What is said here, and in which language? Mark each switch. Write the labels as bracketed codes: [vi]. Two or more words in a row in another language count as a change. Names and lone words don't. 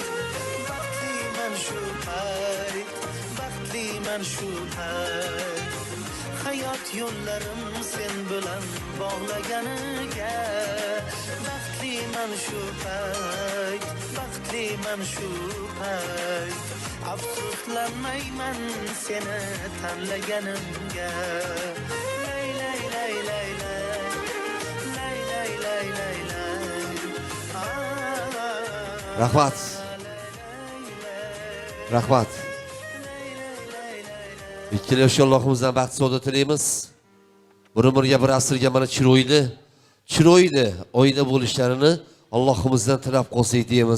[uz] Baxtliman shu payt, baxtliman shu payt. Hayot yo'llarim sen bilan bog'laganiga, baxtliman shu payt, baxtliman shu payt. Afsuslanmayman seni tanlaganimga. Lay lay lay lay lay, lay lay lay lay lay. Rahmat. Rahmat. Ikkala yosh Allohimizdan baxt saodat tilaymiz. Bir umrga bir asrga mana chiroyli oila bo'lishlarini Allohimizdan tilab qolsak deymiz.